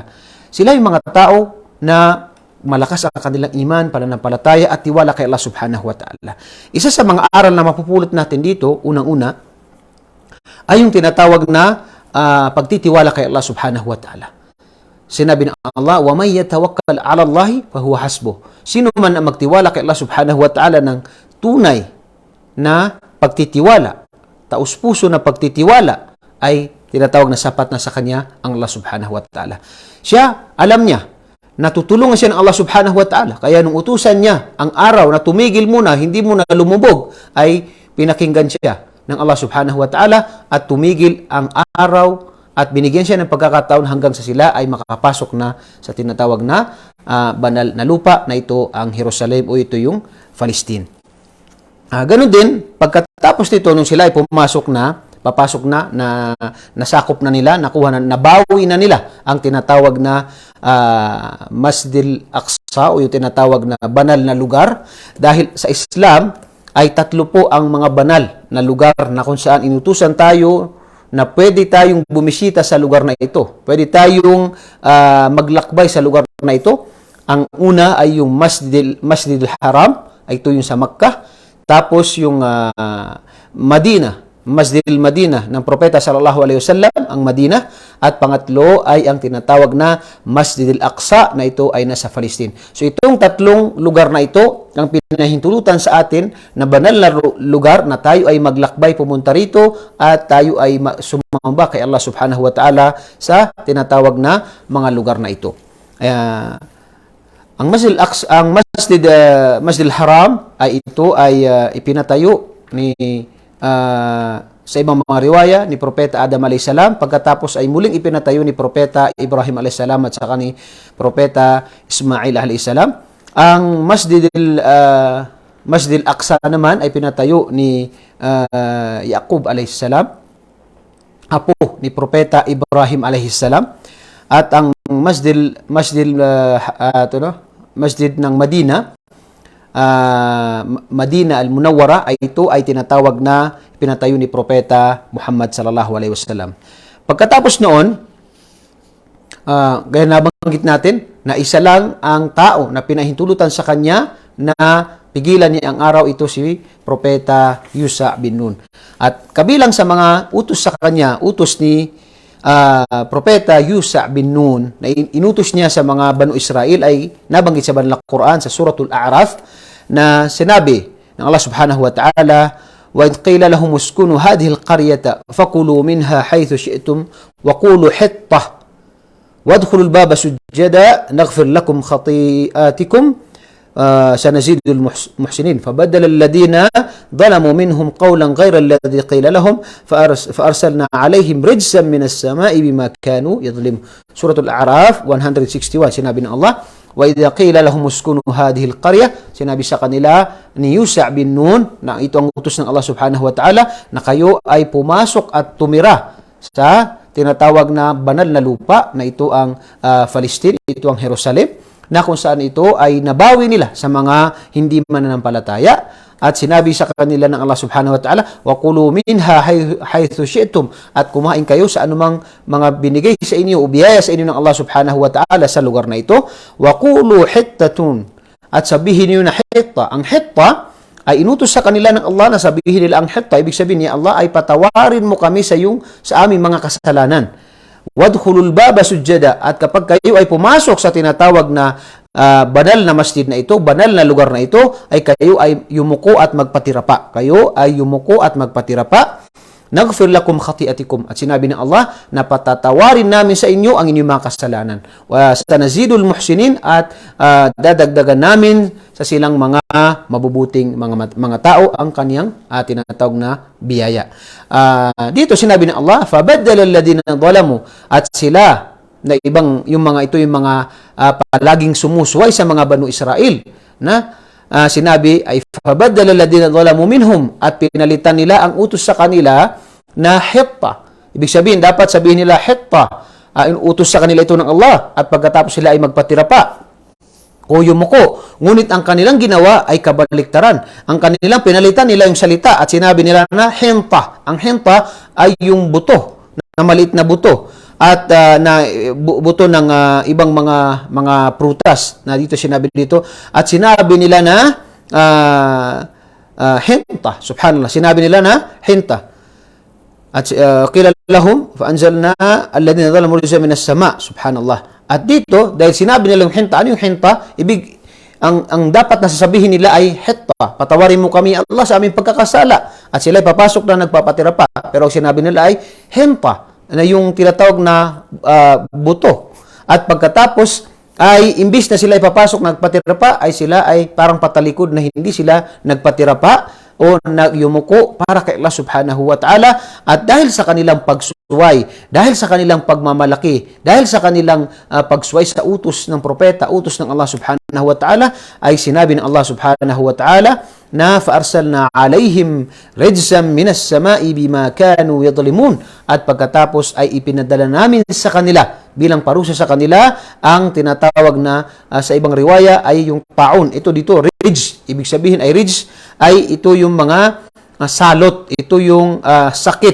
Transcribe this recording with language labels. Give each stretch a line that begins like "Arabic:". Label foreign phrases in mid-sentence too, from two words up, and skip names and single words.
Filipino: Sila yung mga tao na malakas ang kanilang iman, pananampalataya at tiwala kay
Arabic: الله سبحانه وتعالى.
Filipino: Isa sa mga aral na mapupulot natin dito, unang-una, ay yung tinatawag na pagtitiwala kay
Arabic: الله سبحانه وتعالى.
Filipino: Sinabi ng Allah,
Arabic: وَمَنْ يَتَوَكَّلْ عَلَى اللَّهِ فَهُوَ حَسْبُهُ.
Filipino: Sino man ang magtiwala kay
Arabic: الله سبحانه وتعالى
Filipino: ng tunay na pagtitiwala, taus-puso na pagtitiwala, ay tinatawag na sapat na sa kanya ang
Arabic: الله سبحانه وتعالى.
Filipino: Siya, alam niya, natutulungan siya ng
Arabic: الله سبحانه وتعالى.
Filipino: Kaya nung utusan niya ang araw na tumigil muna, hindi muna lumubog, ay pinakinggan siya ng
Arabic: الله سبحانه وتعالى
Filipino: at tumigil ang araw at binigyan siya ng pagkakataon hanggang sa sila ay makakapasok na sa tinatawag na banal na lupa na ito ang Jerusalem o ito yung Palestine. Ganun din, pagkatapos nito, nung sila ay papasok na nasakop na nila, nabawi na nila ang tinatawag na Masjid al-Aqsa o yung tinatawag na banal na lugar. Dahil sa Islam ay 3 po ang mga banal na lugar na kung saan inutusan tayo na pwede tayong bumisita sa lugar na ito. Pwede tayong maglakbay sa lugar na ito. Ang una ay yung Masjid al-Haram, ay ito yung sa Makkah. Tapos yung Masjid al-Madinah ng Propeta
Arabic: صلى الله عليه وسلم,
Filipino: ang Madinah, at pangatlo ay ang tinatawag na Masjid al-Aqsa na ito ay nasa Palestine. So itong 3 lugar na ito ang pinahintulutan sa atin na banal na lugar na tayo ay maglakbay pumunta rito at tayo ay sumamba kay
Arabic: الله سبحانه وتعالى
Filipino: sa tinatawag na mga lugar na ito. Ang Masjid al-Aqsa, Masjid al-Haram ay ito ay ipinatayo ni sa ibang mga riwaya ni Propeta Adam a.s. pagkatapos ay muling ipinatayo ni Propeta Ibrahim a.s. at saka ni Propeta Ismail a.s. Ang Masjid al-Aqsa naman ay pinatayo ni Yaqub a.s. apo ni Propeta Ibrahim a.s. At ang Masjid ng Madina al-Munawwara ay ito ay tinatawag na pinatayo ni Propeta Muhammad
Arabic: صلى الله عليه وسلم.
Filipino: Pagkatapos noon, gaya nabanggit natin na isa lang ang tao na pinahintulutan sa kanya na pigilan niya ang araw, ito si Propeta Yusha bin Nun. At kabilang sa mga utos sa kanya, utos ni Propeta Yusha bin Nun na inutos niya sa mga Banu Israel ay nabanggit sa Banal Quran sa Suratul A'raf na sinabi ng
Arabic: الله سبحانه وتعالى, وَإِذْ قِيلَ لَهُمُ اسْكُنُوا هَذِهِ الْقَرْيَةَ فَكُلُوا مِنْهَا حَيْثُ شِئْتُمْ وَقُولُوا حِطَّةٌ وَادْخُلُوا الْبَابَ سُجَّدًا نَغْفِرْ لَكُمْ خَطِيئَاتِكُمْ سنزيد المحسنين فبدل الذين ظلموا منهم قولا غير الذي قيل لهم فأرسلنا عليهم رجزا من السماء بما كانوا يظلمون. سورة الأعراف 161.
Filipino: Sinabi ng Allah,
Arabic: وَإِذَا قِيلَ لَهُمُ اسْكُنُوا هَذِهِ الْقَرْيَةَ,
Filipino: sinabi sa kanila ni Yusha bin Nun na ito ang utos ng
Arabic: الله سبحانه وتعالى
Filipino: na kayo ay pumasok at tumira sa tinatawag na banal na lupa na ito ang Palestine, ito ang Jerusalem, na kung saan ito ay nabawi nila sa mga hindi mananampalataya. At sinabi sa kanila ng
Arabic: الله سبحانه وتعالى, وَقُلُوا مِنْهَا حَيْثُ شِئْتُمْ,
Filipino: at kumain kayo sa anumang mga binigay sa inyo o biyaya sa inyo ng
Arabic: الله سبحانه وتعالى
Filipino: sa lugar na ito.
Arabic: وَقُولُوا حِتَّةٌ,
Filipino: at sabihin niyo na hitta. Ang hitta ay inutos sa kanila ng Allah na sabihin nila ang hitta. Ibig sabihin niya, Allah ay patawarin mo kami sa aming mga kasalanan.
Arabic: وادخلوا الباب سجدا,
Filipino: at kapag kayo ay pumasok sa tinatawag na banal na masjid na ito, banal na lugar na ito, ay kayo ay yumuko at magpatirapa. Kayo ay yumuko at magpatirapa.
Arabic: نغفر لكم خطيئاتكم,
Filipino: at sinabi ng Allah na patatawarin namin sa inyo ang inyong mga kasalanan.
Arabic: وسنزيد المحسنين,
Filipino: at dadagdagan namin sa silang mga mabubuting mga tao ang kaniyang tinatawag na biyaya. Dito sinabi ng Allah,
Arabic: فبدل الذين ظلموا,
Filipino: at sila na ibang yung mga ito yung mga palaging sumusuway sa mga Banu Israel na sinabi ay
Arabic: فبدل الذين ظلموا منهم,
Filipino: at pinalitan nila ang utos sa kanila na hitta. Ibig sabihin, dapat sabihin nila hitta, utos sa kanila ito ng Allah, at pagkatapos sila ay magpatirapa o yumuko. Ngunit ang kanilang ginawa ay kabaliktaran. Ang kanilang pinalitan nila yung salita at sinabi nila na hinta. Ang hinta ay yung buto, na maliit na buto, at buto ng ibang mga prutas na dito sinabi dito, at sinabi nila na hinta. Subhanallah, sinabi nila na hinta.
Arabic: و قيل لهم فأنزلنا الذين ظلموا رجزا من السماء.
Filipino: Subhanallah. At dito, dahil sinabi nila yung hinta, ano yung hinta? Ang dapat na sasabihin nila ay hitta. Patawarin mo kami, Allah, sa aming pagkakasala. At sila ay papasok na nagpapatira pa. Pero sinabi nila ay hinta, na yung tinatawag na buto. At pagkatapos ay imbis na sila ay papasok nagpatira pa, ay sila ay parang patalikod na hindi sila nagpatira pa o nagyumuko para kay
Arabic: الله سبحانه وتعالى.
Filipino: At dahil sa kanilang pagsuway, dahil sa kanilang pagmamalaki, dahil sa kanilang pagsuway sa utos ng propeta, utos ng
Arabic: الله سبحانه وتعالى,
Filipino: ay sinabi ng
Arabic: الله سبحانه وتعالى na فَأَرْسَلْنَا عَلَيْهِمْ رِجْزًا مِنَ السَّمَاءِ بِمَا كَانُوا يَظْلِمُونَ.
Filipino: At pagkatapos ay ipinadala namin sa kanila bilang parusa sa kanila ang tinatawag na sa ibang riwaya ay yung taon. Ito dito, ridge. Ibig sabihin ay ridge ay ito yung mga salot, ito yung sakit.